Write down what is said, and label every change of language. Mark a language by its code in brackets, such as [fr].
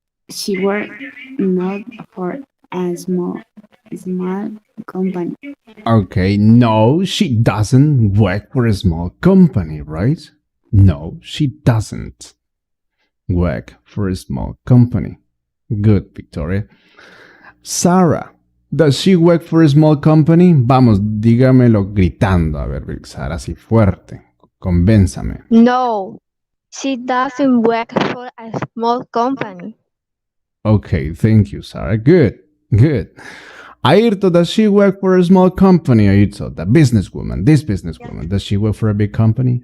[en] She work not for a small company. Okay, no, she doesn't work for a small company, right? No, she doesn't work for a small company. Good, Victoria. Sarah, Does she work for a small company? [es] Vamos, dígamelo gritando. A ver, Sara, así fuerte. Convénzame. [en] No, she doesn't work for a small company. Okay, thank you, Sarah. Good, good. Ayrto, does she work for a small company? Ayrto, the businesswoman, this businesswoman, does she work for a big company?